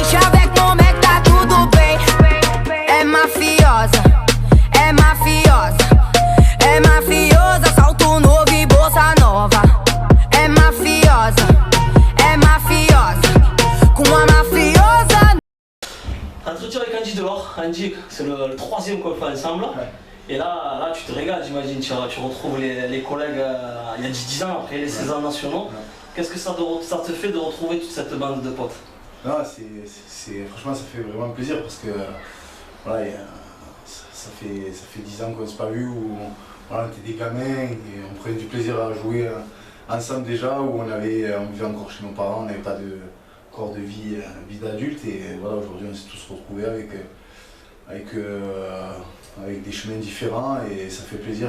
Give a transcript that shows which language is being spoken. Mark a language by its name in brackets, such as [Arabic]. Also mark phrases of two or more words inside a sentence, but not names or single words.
[Portuguese] Chaveco, como é que tá tudo bem? É mafiosa, é mafiosa, é mafiosa, salto novo e bolsa nova. É mafiosa, é mafiosa, com a mafiosa. [French] Entretien avec Andy Delors. Andy, c'est le troisième qu'on fait ensemble. Ouais. Et là, tu te régales, j'imagine. Tu retrouves les collègues il y a 10 ans, après les 16 ans nationaux. Ouais. Qu'est-ce que ça te fait de retrouver toute cette bande de potes? Non, franchement, ça fait vraiment plaisir parce que voilà, ça fait 10 ans qu'on ne s'est pas vu, où voilà, on était des gamins et on prenait du plaisir à jouer ensemble déjà, où on vivait encore chez nos parents, on n'avait pas de corps de vie d'adulte, et voilà, aujourd'hui on s'est tous retrouvés avec des chemins différents, et ça fait plaisir.